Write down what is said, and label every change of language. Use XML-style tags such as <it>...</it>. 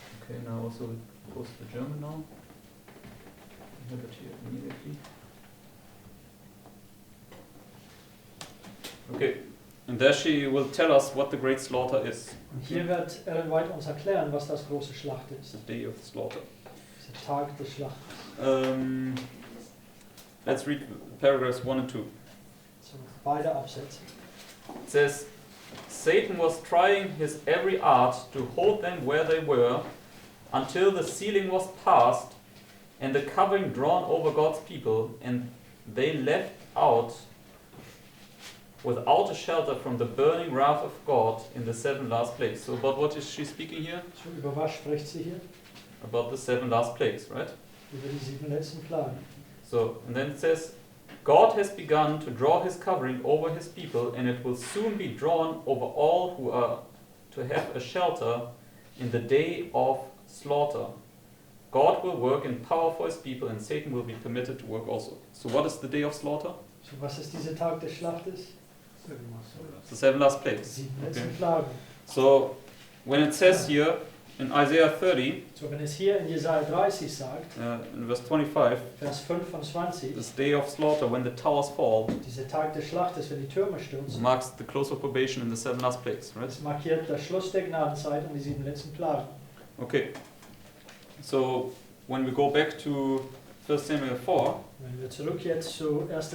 <en>Okay, now also post the German now. I have it here immediately. Okay, and there she will tell us what the great slaughter is.</en> <de>Und hier wird Ellen White uns erklären, was das große Schlacht ist.</de> <en>The day of slaughter.</en> <de>Der Tag des Schlachtes.</de> <en>Let's read paragraphs 1 and 2.</en> <de>So, beide Absätze.</de> <en>It says, Satan was trying his every art to hold them where they were until the ceiling was passed and the covering drawn over God's people, and they left out without a shelter from the burning wrath of God in the 7 last plagues. So about what is she speaking here?</en> <de>So, über was spricht sie hier?</de> <en>About the 7 last plagues, right?</en> <de>Über die 7 letzten Plagen.</de> <en>So, and then it says, God has begun to draw his covering over his people, and it will soon be drawn over all who are to have a shelter in the day of slaughter. God will work in power for his people, and Satan will be permitted to work also. So what is the day of slaughter?</en> <de>So, was ist dieser Tag des Schlachtes?</de> <en>The 7 last</en> <de>Die</de> <en>plagues.</en> <de>7 letzten</de> <en>Okay.</en> <de>Plagen.</de> <en>So when it says here in Isaiah 30,</en> <de>So, wenn es hier in Jesaja 30 sagt,</de> <en>in verse 25,</en> <de>Vers 25,</de> <en>this day of slaughter when the towers fall,</en> <de>dieser Tag des Schlachtes, wenn die Türme stürzen,</de> <en>marks the close of probation in the 7 last plagues, right?</en> <de>das markiert das Schluss der Gnadenzeit und die 7 letzten Plagen.</de> <en>Okay. So when we go back to 1 Samuel 4,</en> <de>Wenn wir zurück jetzt zu 1.</de>